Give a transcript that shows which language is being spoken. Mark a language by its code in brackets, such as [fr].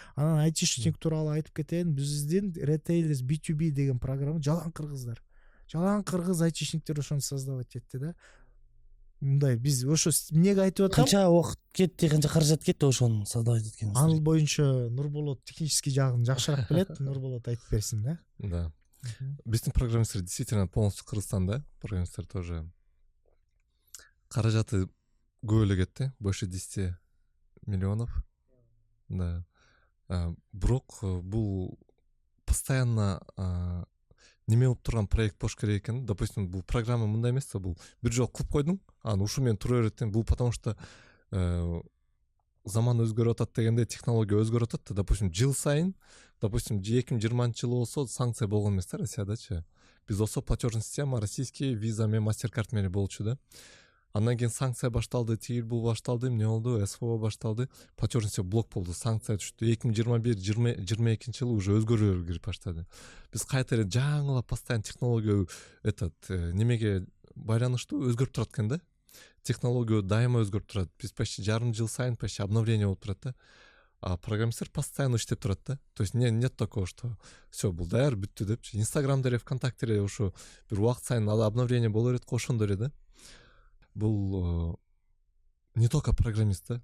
[ky] Анан айтишник тууралуу айтып кетейин, биздин Retailers B2B деген программа жалаң кыргыздар. Жалаң кыргыз айтишниктер ошону создавать этти да. Мындай биз ошо эмнеге айтып атам? Канча убакыт кетти, канча каражат кетти ошону создавать эткенибизге? Ал боюнча Нурболот технический жагын жакшыраак билет. Нурболот айтып берсин да. Да. Биздин программисттер [ru] действительно полностью [ky] Кыргызстанда. Программисттер тоже каражаты көп эле кетти, [ru] больше 10 миллионов. [ky] Да. Бирок бул постоянно неме болуп турган проект болуш керек экен. Допустим, бул программа мындай эмес да, бул бир жолу кылып койдуң, анан ушу менен тура берет. Бул потому что заман өзгөрүп атат дегенде технология өзгөрүп атат да. Допустим, жыл сайын, допустим, 2020 жылы болсо санкция болгон эмес да Россиядачы. Биз болсо платежный система российский виза менен MasterCard менен болчу да. Андан кийин санкция башталды, тигил бул башталды, эмне болду, СФО башталды, платежный система блок болду, санкция түштү. 2021-2022 жылы уже өзгөрүүлөр кирип баштады. Биз кайта эле жаңылап постоянно технология немеге байланыштуу өзгөрүп турат экен да. Технология дайыма өзгөрүп турат. Биз почти жарым жыл сайын почти обновление болуп турат да. А программисттер постоянно иштеп турат да. [ru] То есть нет такого, что все, [ky] бул даяр, бүттү деп. Инстаграмда эле, ВКонтакте эле ошо бир убакыт сайын обновление боло берет, ошондой эле да. [ru] Был не только программист, да?